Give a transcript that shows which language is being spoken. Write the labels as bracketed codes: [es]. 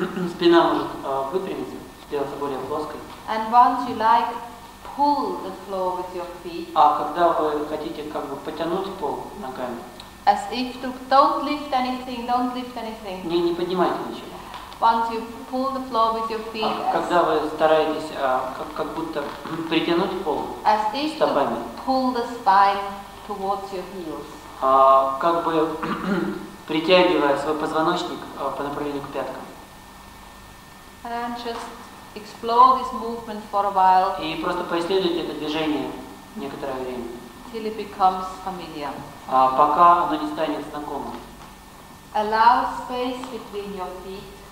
[ru] спина может выпрямиться, сделаться более плоской. [en] and once you pull the floor with your feet, [ru] А когда вы хотите как бы потянуть пол ногами, [en] as if to don't lift anything. [ru] не поднимайте ничего. [en] Once you pull the floor with your feet, [ru] Когда вы стараетесь как будто притянуть пол [en] as if [ru] стопами, [en] to pull the spine towards your heels. [ru] как бы притягивая свой позвоночник по направлению к пяткам. [en] And just explore this movement for a while [ru] И просто поисследуйте это движение некоторое время, [en] till it becomes familiar. [ru] пока оно не станет знакомым. [en] Allow space between your feet,